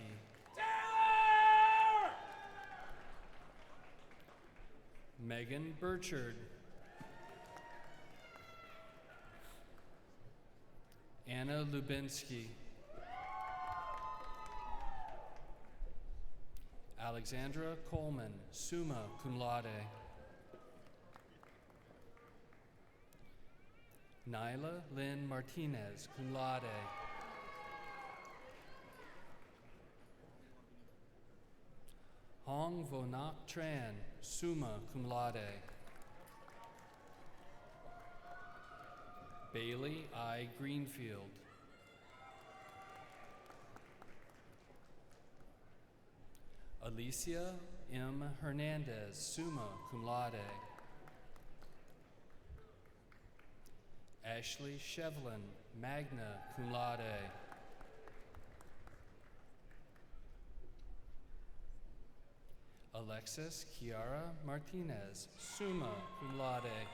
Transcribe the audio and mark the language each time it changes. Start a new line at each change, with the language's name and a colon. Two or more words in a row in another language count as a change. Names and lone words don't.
English: Taylor! Megan Burchard. Anna Lubinsky. Alexandra Coleman,
Latin: summa cum laude.
English: Nyla Lynn Martinez,
Latin: cum laude.
English: Hong Vonak Tran,
Latin: summa cum laude.
English: Bailey I. Greenfield. Alicia M. Hernandez,
Latin: summa cum laude. Ashley Shevlin, magna cum laude.
English: Alexis Kiara Martinez,
Latin: summa cum laude.